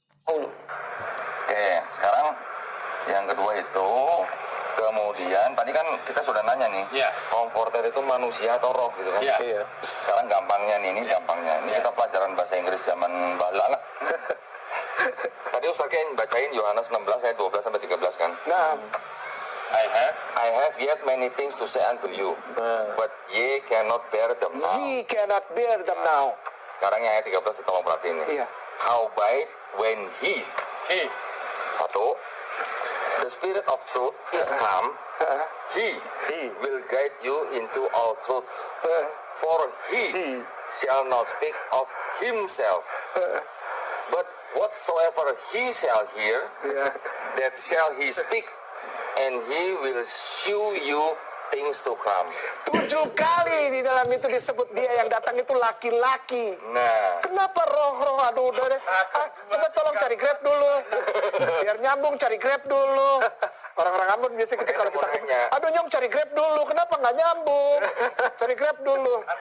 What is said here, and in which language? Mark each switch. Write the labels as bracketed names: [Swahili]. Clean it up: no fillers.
[Indonesian] Oke, sekarang yang kedua itu kemudian tadi kan kita sudah nanya nih, komforter itu manusia atau roh gitu kan? Iya. Sekarang gampangnya nih, ini gampangnya. Ini kita pelajaran bahasa Inggris zaman bala lah. Tadi Ustaz Ken bacain Yohanes 16 ayat 12 sampai 13 kan. Nah, [English] I have yet many things to say unto you, but ye cannot bear them now. ye cannot bear them now. [Indonesian] Sekarang yang ayat 13 tolong perhatiin nih. Iya. [English] Howbeit when he [Indonesian] satu, [English] the spirit of truth is come, he will guide you into all truth. For he shall not speak of himself, but whatsoever he shall hear, that shall he speak, and he will shew you things to come. [Indonesian] 7 kali di dalam itu disebut dia yang datang itu laki-laki. Nah, Kenapa roh-roh? Aduh, udah deh. Coba tolong cari Grab dulu. Biar nyambung, cari Grab dulu. Orang-orang Ambon biasanya kita kalau kita Makanya. aduh Nyong cari Grab dulu. Kenapa nggak nyambung? Cari Grab dulu.